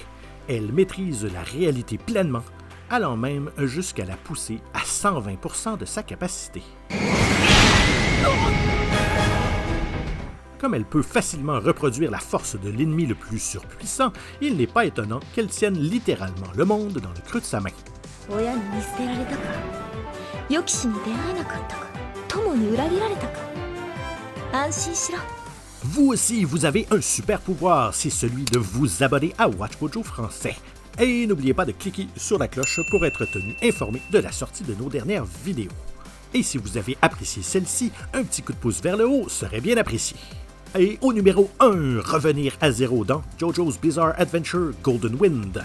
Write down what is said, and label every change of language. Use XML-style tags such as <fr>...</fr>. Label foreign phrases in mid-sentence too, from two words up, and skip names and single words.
<fr>Elle maîtrise la réalité pleinement, allant même jusqu'à la pousser à 120% de sa capacité. Comme elle peut facilement reproduire la force de l'ennemi le plus surpuissant, il n'est pas étonnant qu'elle tienne littéralement le monde dans le creux de sa main.</fr> <ja>親に見捨てられたか予期しに出会えなかったか友に裏切られたか安心しろ</ja> <fr>Vous aussi, vous avez un super pouvoir, c'est celui de vous abonner à Watch Mojo français. Et n'oubliez pas de cliquer sur la cloche pour être tenu informé de la sortie de nos dernières vidéos. Et si vous avez apprécié celle-ci, un petit coup de pouce vers le haut serait bien apprécié. Et au numéro 1, revenir à zéro dans JoJo's Bizarre Adventure Golden Wind.</fr>